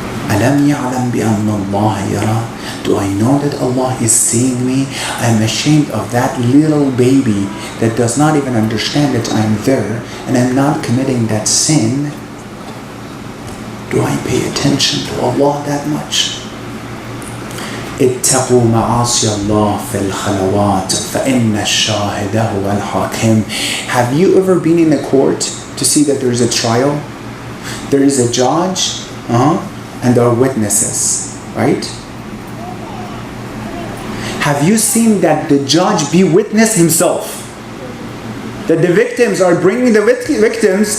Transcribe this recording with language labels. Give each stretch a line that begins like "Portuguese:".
Arabic: أَلَمْ يَعْلَمْ بِأَنَّ اللَّهَ يَرَى?
English: Do I know that Allah is seeing me? I'm ashamed of that little baby that does not even understand that I'm there and I'm not committing that sin. Do I pay attention to Allah that much?
Arabic: اتقوا معاصي الله في الخلوات فإن الشاهد هو الحاكم.
English: Have you ever been in a court to see that there is a trial? There is a judge, and there are witnesses, right? Have you seen that the judge be witness himself? That the victims are bringing the victims.